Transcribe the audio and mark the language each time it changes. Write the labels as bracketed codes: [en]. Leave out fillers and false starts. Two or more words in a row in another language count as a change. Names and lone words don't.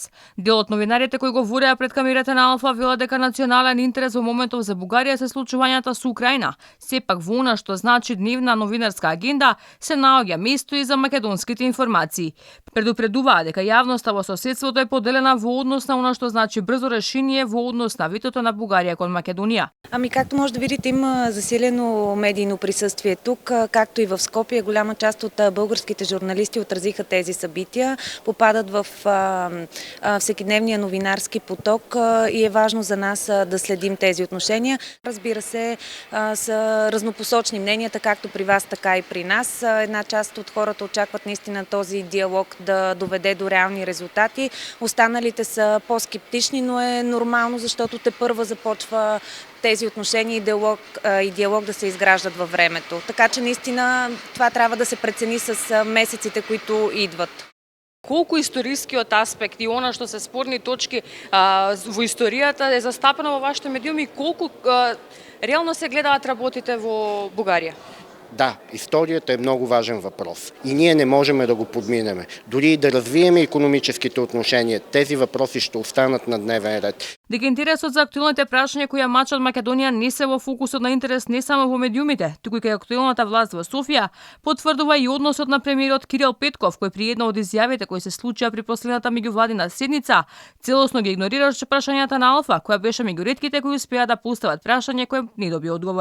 [mk] Дел од новинарите кои говореа пред камерите на Алфа вела дека национален интерес во моментов за Бугарија се случувањата со Украина. Сепак во она што значи дневна новинарска агенда се наоѓа место и за македонските информации. Предупредуваа дека јавноста во соседството е поделена во однос на она што значи брзо решение во однос на ветото на Бугарија кон Македонија. [bg] Както може да видите, има засилено медийно присъствие тук, както и в Скопие. Голяма част от българските журналисти отразиха тези събития, попадат в всекидневния новинарски поток и е важно за нас да следим тези отношения. Разбира се, са разнопосочни мненията, както при вас, така и при нас. Една част от хората очакват наистина този диалог да доведе до реални резултати. Останалите са по-скептични, но е нормално, защото тепърва започва тези отношения и диалог да се изграждат във времето. Така че наистина това трябва да се прецени с месеците, които идват. [mk] Колку историскиот аспект и она што се спорни точки во историјата е застапено во вашите медиуми и колку реално се гледаат работите во Бугарија? [bg] Да, историята е много важен въпрос и ние не можем да го подминеме. Дори и да развиеме икономическите отношения, тези въпроси ще останат на дневен ред. [mk] Дека интересот за актуелните прашања кои ја мачат Македонија не се во фокусот на интерес не само во медиумите, туку и кај актуелната власт во Софија, потврдува и односот на премиерот Кирил Петков, кој при една од изјавите кои се случија при последната меѓувладина седница, целосно ги игнорираше прашањата на Алфа, која беше меѓу ретките кои успеа да постават прашање кое не доби одговор.